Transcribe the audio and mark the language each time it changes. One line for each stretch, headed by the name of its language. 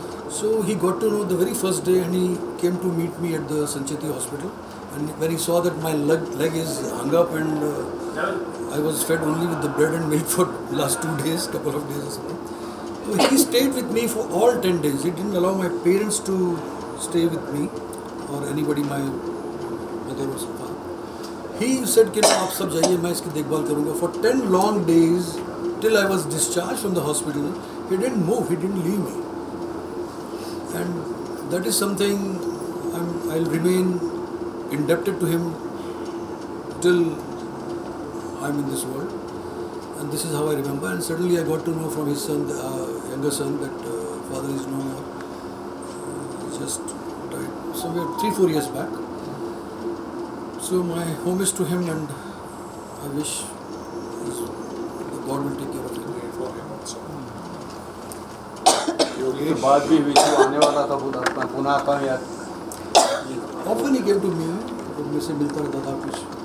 English: So he got to know the very first day, and he came to meet me at the Sancheti hospital, and when he saw that my leg is hung up and I was fed only with the bread and milk for last 2 days, couple of days or something. So he stayed with me for all 10 days. He didn't allow my parents to stay with me or anybody, my mother or something. He said
Hindi: कि आप सब जाइए, मैं इसकी देखभाल करूँगा.
English: For 10 long days till I was discharged from the hospital, he didn't move, he didn't leave me. And that is something I'll remain indebted to him till I'm in this world. And this is how I remember. And suddenly I got to know from his son, younger son, that father is no more. He just died somewhere 3-4 years back. So my homage to him, and I wish the God will take care of him. For him also.
Hindi: ये बात भी हुई थी, आने वाला था, पुणे आता हूँ यार।
English: Often he came to me,
Hindi: और मेरे से मिलता रहता था कुछ.